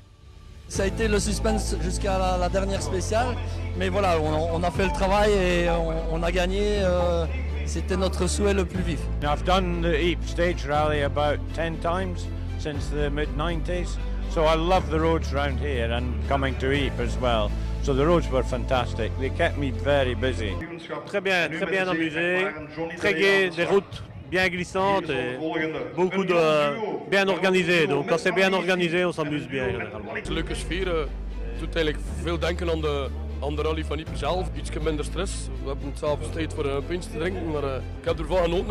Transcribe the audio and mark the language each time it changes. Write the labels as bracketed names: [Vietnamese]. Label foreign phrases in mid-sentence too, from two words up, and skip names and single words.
[French] Ça a été le suspense jusqu'à la dernière spéciale, mais voilà, on a fait le travail et on a gagné. C'était notre souhait le plus vif. [English] I've done the Ypres Stage Rally about 10 times since the mid-90s, so I love the roads around here and coming to Ypres as well. So the roads were fantastic. They kept me very busy. [French] Très bien amusé, très gai, des routes bien glissantes et beaucoup de bien organisées. Donc quand c'est bien organisé, on s'amuse bien généralement. [Dutch] Het is een leuke sfeer. Het doet eigenlijk veel denken aan de rally van Ypres zelf. Iets minder stress. We hebben s'avonds tijd voor een pintje te drinken, maar ik heb ervan genoten.